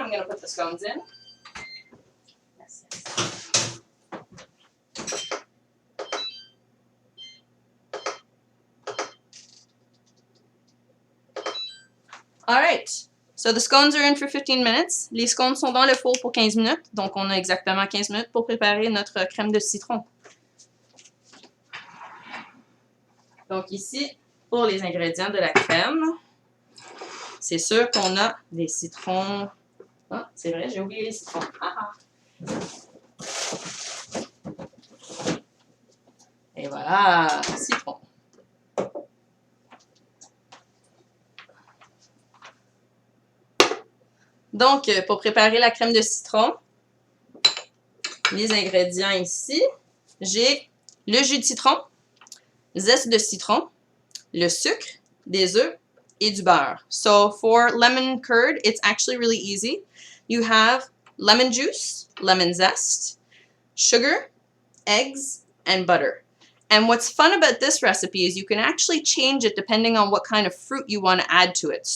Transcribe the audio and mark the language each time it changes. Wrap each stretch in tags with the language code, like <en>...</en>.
<en>I'm going to put the scones in. Alright, so the scones are in for 15 minutes.</en> <fr>Les scones sont dans le four pour 15 minutes, donc on a exactement 15 minutes pour préparer notre crème de citron. Donc ici, pour les ingrédients de la crème, c'est sûr qu'on a des citrons. Ah, c'est vrai, j'ai oublié les citrons. Ah, ah. Et Et voilà, citron. Donc, pour préparer la crème de citron, les ingrédients ici, j'ai le jus de citron, zeste de citron, le sucre, des œufs et du beurre.</fr> <en>So for lemon curd, it's actually really easy. You have lemon juice, lemon zest, sugar, eggs, and butter. And what's fun about this recipe is you can actually change it depending on what kind of fruit you want to add to it.</en>